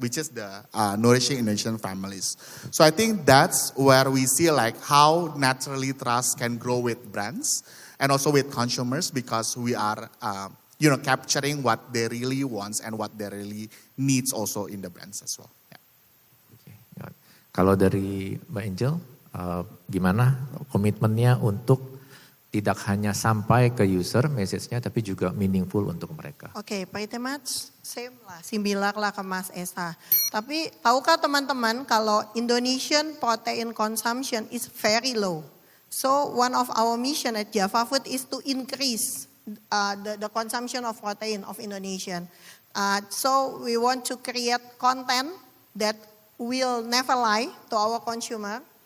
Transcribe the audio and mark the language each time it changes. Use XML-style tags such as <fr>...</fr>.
<en>Which is the nourishing Indonesian families. So I think that's where we see how naturally trust can grow with brands and also with consumers, because we are capturing what they really want and what they really needs also in the brands as well. Yeah. Okay.</en> <id>Kalau dari Mbak Angel, gimana komitmennya untuk tidak hanya sampai ke user message-nya, tapi juga meaningful untuk mereka?</id> <en>Oke, pretty much same</en> <id>lah,</id> <en>similar lah ke Mas Esa.</en> <id>Tapi tahukah teman-teman kalau</id> <en>Indonesian protein consumption is very low. So one of our mission at Java Food is to increase the consumption of protein of Indonesian. So we want to create content that will never lie to our consumer.</en>